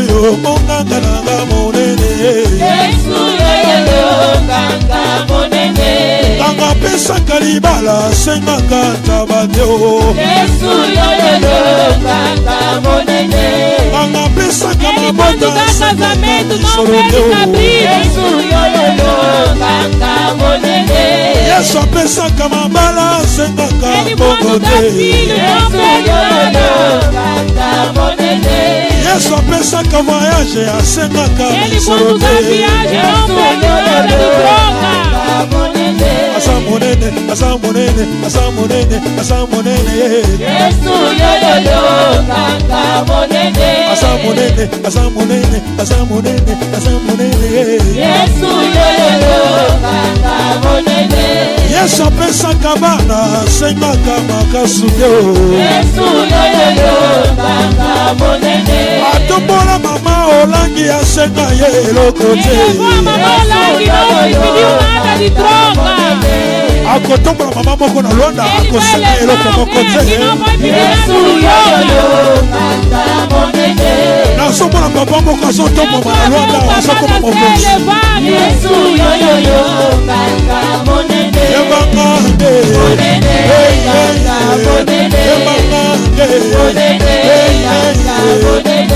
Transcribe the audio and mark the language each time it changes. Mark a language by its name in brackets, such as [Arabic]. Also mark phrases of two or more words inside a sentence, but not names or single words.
[Lingala] yo monganga nanga monene. Yesu yoyoyo nganga monene. Nanga pesaka libala sengaka tabate o. Yesu yoyoyo nganga monene. Nanga pesaka [Portuguese] Ele quando [Lingala] mabota [Portuguese] dá casamento não [Lingala] sengaka [Portuguese] perde cabrito. [Lingala] Yesu yoyoyo nganga monene. Yesu apesaka mabala sengaka [Portuguese] Ele quando dá filho não perde nada. [Lingala] Yesu apesaka voyage asengaka [Portuguese] Ele quando dá viagem não perde nada de droga. [Lingala] asa monene, asa monene, asa monene, asa monene. Yesu yoyoyo nganga monene. Asa monene, asa monene, asa monene, asa monene. Yesu yoyoyo nganga monene. Yesu apesaka bana asengaka makasude o. Yesu yoyoyo nganga monene. Atombola mama olangi asenga ye eloko te. [Portuguese] Ele levou a mamãe lá e não pediu nada de droga. [Lingala] Akotombola mama moko na Luanda [Portuguese] Ele vai [Lingala] akosenga eloko [Portuguese] levar [Lingala] moko [Portuguese] alguém que [Lingala] te. [Portuguese] não vai pedir nada [Lingala] Yesu [Portuguese] de [Lingala] yoyoyo [Portuguese] droga. [Lingala] nganga monene. Nasombola papa moko azotombola na Luanda asokoma mokonzi. Yesu yoyoyo nganga monene. Yebanga nde, Monene nganga monene. yebanga nde, Monene nganga monene.